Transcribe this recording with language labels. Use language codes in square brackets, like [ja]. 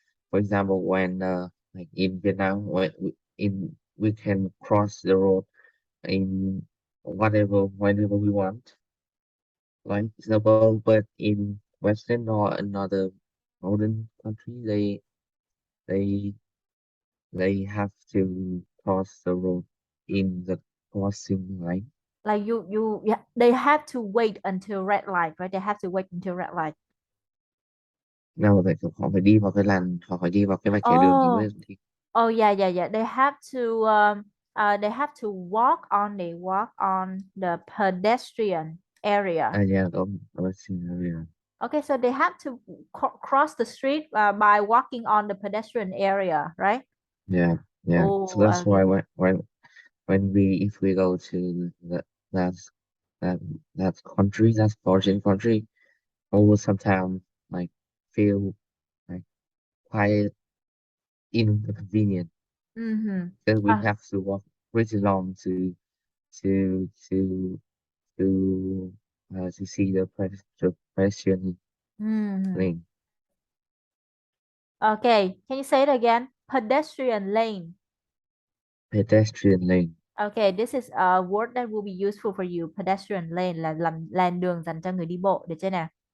[en] for example, when like in Vietnam, when we can cross the road in whenever we want, like example, but in Western or another modern country, they they have to cross the road in the crossing line. Like yeah, they have to wait until red light, right? They have to wait until red light. [vi] Nào tại họ phải đi vào cái làn họ phải đi vào cái vạch kẻ đường thì mới [en] Oh, oh yeah, yeah, yeah. They have to walk on the pedestrian area. [vi] yeah, đó xin [en] Okay, so they have to cross the street by walking on the pedestrian area, right? yeah, yeah. So Oh, that's why okay. when we if we go to that that that country, that foreign country, always sometimes like feel like quite inconvenient Mm-hmm. because we have to walk pretty long to to to see the pedestrian Mm-hmm. lane, Okay, can you say it again? Pedestrian lane. pedestrian lane. Okay, this is a word that will be useful for you. [vi] Pedestrian lane là làn đường dành cho người đi bộ, được chưa nào?